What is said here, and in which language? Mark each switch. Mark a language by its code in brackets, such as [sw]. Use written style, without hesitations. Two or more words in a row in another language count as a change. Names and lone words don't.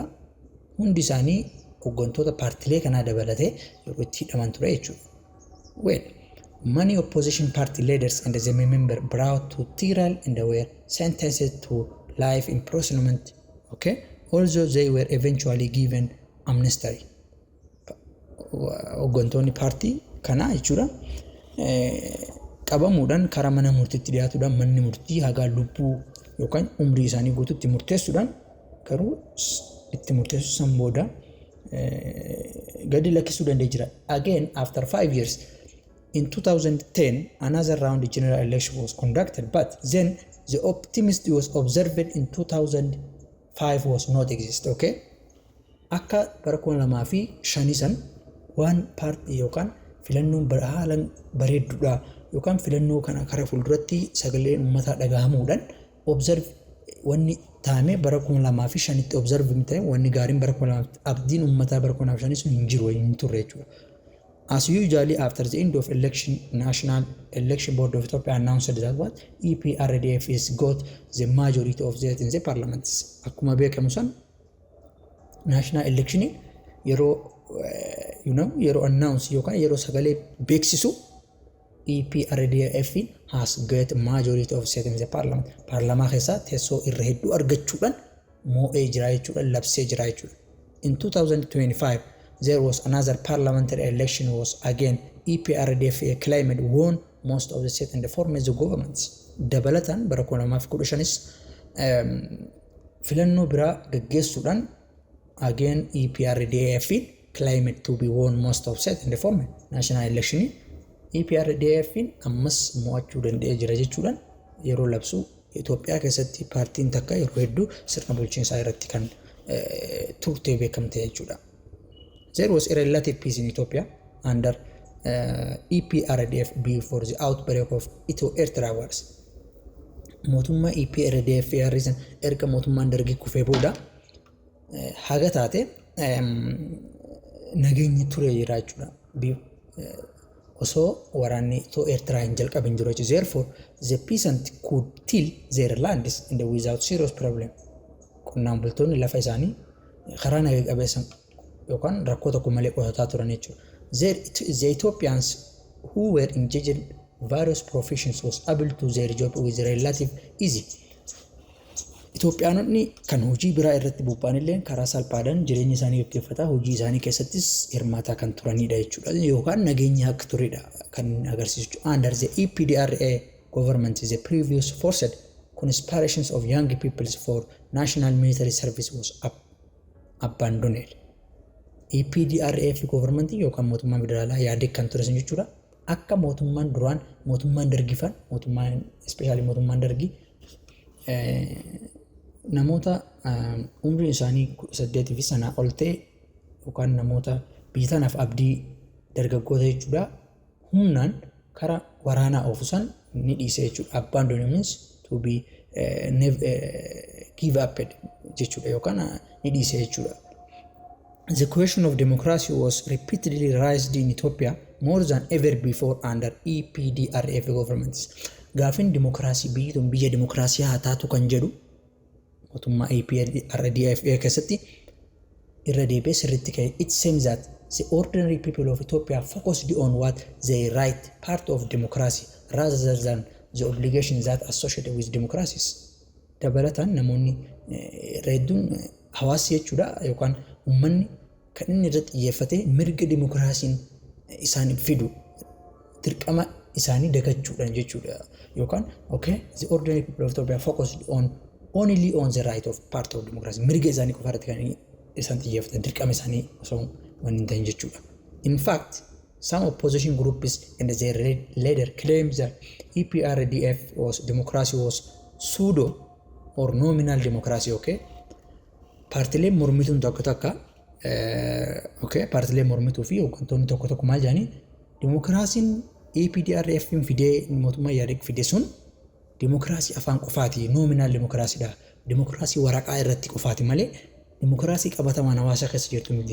[om] Hundi isaanii hooggantoota paartilee kanaa dabalatee yeroo itti hidhaman ture jechuudha. [en] Well, many opposition party leaders and the members brought to trial and were sentenced to life imprisonment. Okay? Also, they were eventually given amnesty. [om] Hooggantoonni paartii kanaa jechuudha. Qabamuudhaan karaa mana murtiitti dhiyaatuudhaan manni murtii hagaa lubbuu yookaan umrii isaanii guutuutti murteessuudhaan garuu itti murteessu san booda gadi lakkisuu danda'ee jira. [en] Again, after 5 years, in 2010, another round of general election was conducted, but then the optimism was observed in 2005 was not exist, okay? [om] Akka bara 2005 san waan paartii yookaan filannoon haalan bareedduudha yookaan filannoo kana karaa fuulduratti sagaleen uummataa dhagahamuudhaan observe wanni taame bara 2005 tti observe mite wanni gaariin bara 2000 abdiin uummataa bara 2005 sun hin jiru hin turre jechuudha. [en] As usually after the end of election, National Election Board of Ethiopia announced that what EPRDF is got the majority of seats in the parliament. [om] Akkuma beekamu san [en] national election [om] yeroo yeroo announce yookaan yeroo sagalee beeksisu [en] EPRDF has got majority of seats in the parliament. [om] Paarlamaa keessa teessoo irra hedduu argachuudhaan moo'ee jira jechuudha, labsee jira jechuudha. [en] In 2025 there was another parliamentary election was again EPRDF claimed won most of the seats and formed the governments. [om] Dabalatan bara 2015 filannoo biraa gaggeessuudhaan [en] again EPRDF claimed to be won most of seats and formed national election. [om] EPRDF ammas mo'achuu danda'ee jira jechuudhaan yeroo labsu Itoophiyaa keessatti paartiin takka yeroo hedduu sirna bulchiinsaa irratti kan turtee beekamte jechuudha. [en] There was a relative peace in Ethiopia under EPRDF before the outbreak of Ethio-Eritrean wars. [om] Mootummaa EPRDF reason erga mootummaan Derg kufee booda haga taate nageenyi ture jira jechuudha. Osoo waraanni Ethio-Eritrean jalqabin jiru jechuudha. [en] Therefore, the peasants could till their lands and without serious problem. [om] Qonnaan bultoonni lafa isaanii karaa nagaa qabeessan yookaan rakkoo tokko malee qotataa turan jechuudha. [en] The Ethiopians who were engaged in various professions was able to their job with relative easy. [om] Itoophiyaanonni kan hojii biraa irratti bobba'anillee karaa salphaadhaan jireenya isaanii gaggeeffataa hojii isaanii keessattis hirmaataa kan turanidha jechuudha. Yookaan nageenya akka turedha kan agarsiisu. [en] Under the EPRDF government, the previous forced conspirations of young people for national military service was abandoned. [om] EPRDF government yookaan mootummaa federaalaa yaadee kan ture jechuudha. Akka mootummaan duraan mootummaan Dergifan mootummaan especially mootummaan Dergi namoota umriin isaanii 8 fi sanaa ol ta'e yookaan namoota biyya tanaaf abdii dargaggoota jechuudha humnaan karaa waraanaa oofusan ni dhiise jechuudha. [en] Abandon means to be give up [om] jechuudha yookaan ni dhiise jechuudha. [en] The question of democracy was repeatedly raised in Ethiopia more than ever before under EPRDF governments. [om] Gaafin democracy biyya democracy haa taatu kan jedhu mootummaa EPRDF keessatti irra deebi'ee sirriitti ka'e. [en] It seems that the ordinary people of Ethiopia focused on what they right part of democracy rather than the obligations that associated with democracies. [om] Dabalatan namoonni hedduun hawaasa jechuudha yookaan uummanni kan inni irratti xiyyeeffate mirga demokiraasiin isaan fidu dirqama isaanii dagachuudhaan jechuudha yookaan okay [en] the ordinary people of Ethiopia focused on only on the right of part of democracy [om] mirga isaanii qofa irratti kan isaan xiyyeeffatan dirqama isaanii osoo wanni ta'in jechuudha. [en] In fact, some opposition groups and their leader claims that EPRDF democracy was pseudo or nominal democracy. [om] Okay, partiileen mormituun tokko takka partiileen mormituu fi hooggantoonni tokko maal jedhanii demokiraasiin EPRDF fidee mootummaa yaadeg fide sun demokiraasii afaan qofaati nominal demokiraasiidha. Demokiraasii waraqaa irratti qofaati malee demokiraasii qabatamaan hawaasa keessa jirtu miti.